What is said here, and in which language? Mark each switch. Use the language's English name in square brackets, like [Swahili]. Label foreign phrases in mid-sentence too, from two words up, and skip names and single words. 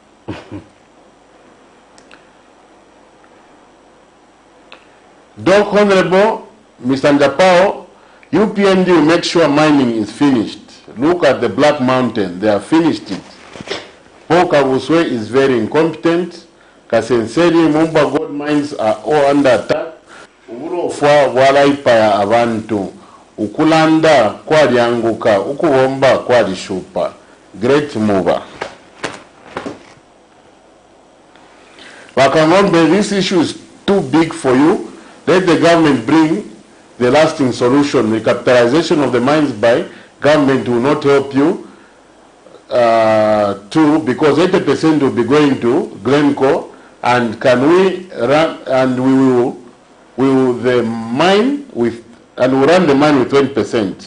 [English] Doc Honorable Mr. Njapao, UPND will make sure mining is finished. Look at the Black Mountain, they have finished it. Paul Kavuswe is very incompetent. Kasenseri, Mumba gold mines are all under attack. [Bemba] Uburofa bwalaipaya abantu. Ukulanda kwalianguka, ukuwomba kwalishupa. [English] Great mover. KANGOMBE, this issue is too big for you. Let the government bring the lasting solution. Recapitalization of the mines by government will not help you too, because 80% will be going to Glencore, and can we run, and we will the mine with, and we run the mine with 20%.